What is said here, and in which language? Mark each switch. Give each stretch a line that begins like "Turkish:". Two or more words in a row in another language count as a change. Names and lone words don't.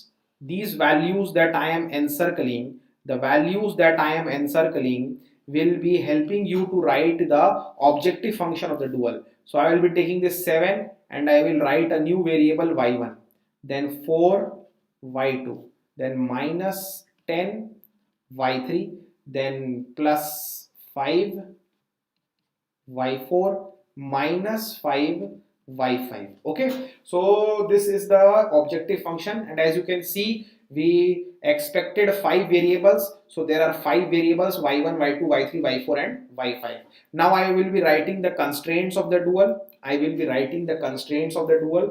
English: These values that I am encircling, the values that I am encircling will be helping you to write the objective function of the dual. So I will be taking this 7 and I will write a new variable y1, then 4 y2, then minus 10 y3, then plus 5 y4, minus 5 y5. Okay, so this is the objective function, and as you can see, we expected 5 variables. So there are 5 variables, y1, y2, y3, y4 and y5. Now I will be writing the constraints of the dual. I will be writing the constraints of the dual.